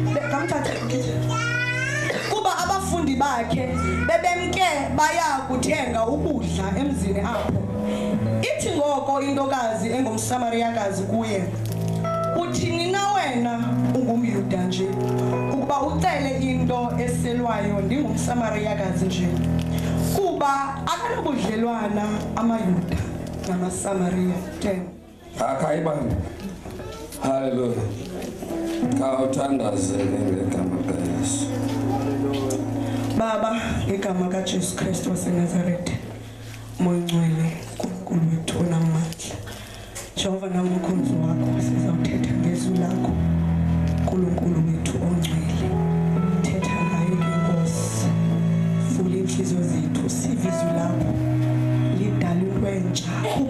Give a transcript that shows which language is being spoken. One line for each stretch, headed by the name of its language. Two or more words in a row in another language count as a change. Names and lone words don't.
Xhosa: bebemke baya kuthenga ukudla emzini apho ithi ngoko intokazi engumsamariyakazi kuye uthini na wena ungumYuda nje ukuba ucele into eselwayo ndingumsamariyakazi nje kuba akanabudlelwana amaYuda namaSamariya 10 akayibantu haleluya khawuthandazeke ngegama likaYesu Baba ngegama kaJesu Kristu waseNazaretha Moya Ngcwele uNkulunkulu wethu onamandla Jehova namkhonzi wakho sizawuthetha ngezwi lakho uNkulunkulu wethu ongcwele thetha ngayo inkosi vula inhliziyo zethu sive izwi lakho lidala into entsha khupha